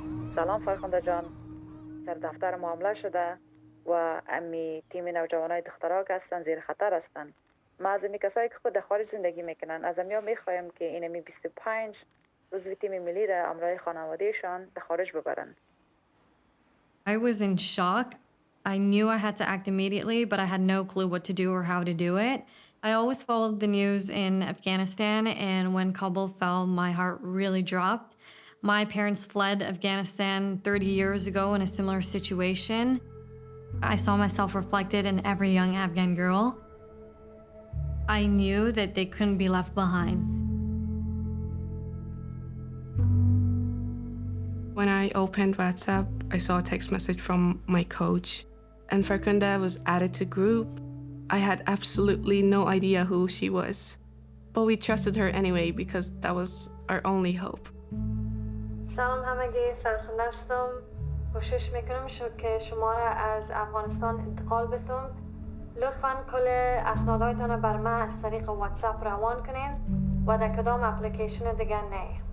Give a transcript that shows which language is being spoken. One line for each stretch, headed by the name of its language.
Persian: سلام فرخنده جان، سر دفتر معامله شده و امی تیم نوجوانای دخترها که هستن زیر خطر هستن. ما از امی کسایی که خود در خارج زندگی میکنن از امیا میخوایم که این امی 25 عضو تیم ملی را همراه خانوادهشان در خارج ببرن.
English: I was in shock. I knew I had to act immediately, but I had no clue what to do or how to do it. I always followed the news in Afghanistan, and when Kabul fell, my heart really dropped. My parents fled Afghanistan 30 years ago in a similar situation. I saw myself reflected in every young Afghan girl. I knew that they couldn't be left behind. When I opened WhatsApp, I saw a text message from my coach, and Farkhunda was added to group. I had absolutely no idea who she was, but we trusted her anyway because that was our only hope.
Persian: سلام همگی، فرخنده هستم. کوشش میکنم که شما را از افغانستان انتقال بدم. لطفاً کل اسنادهایتان بر من از طریق واتساپ روان کنین و در کدام اپلیکیشن دیگر نه.